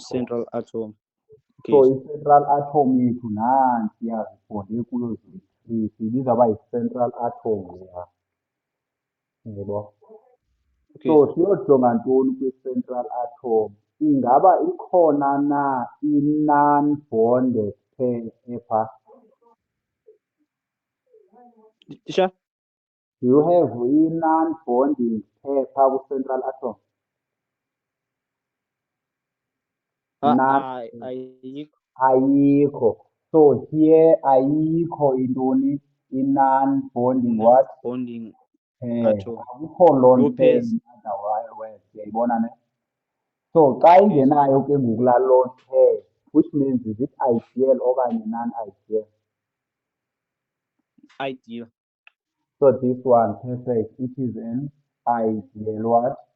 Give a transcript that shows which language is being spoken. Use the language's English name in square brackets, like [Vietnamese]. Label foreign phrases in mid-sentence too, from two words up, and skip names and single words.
[English] Central atom. So Okay. [Xhosa] i- [English] central atom [Xhosa] yethu nanti yazibonde kuyo ziyi-three siyibiza uba yi- [English] central atom [Xhosa] leya. Yebo. [English] Okay. [Xhosa] So siyojonga ntoni kwi- [English] central atom? [Xhosa] Ingaba ikhona na i- [English] non-bonded pair [Xhosa] epha? Tisha? [English] Do you have i-non-bonding pair phaa ku-central atom? [Xhosa] Ayikho. Ayikho. [English] So here [Xhosa] ayikho intoni i- [English] non-bonding what? Bonding Pair. atom. [Xhosa] Akukho lone [English] No pair pairs. in other words. [Xhosa] Uyayibona ne? So xa ingenayo ke ngoku laa [English] lone pair, which means is it ideal [Xhosa] okanye non-ideal? [English] Ideal. So this one, perfect. It is an ideal what?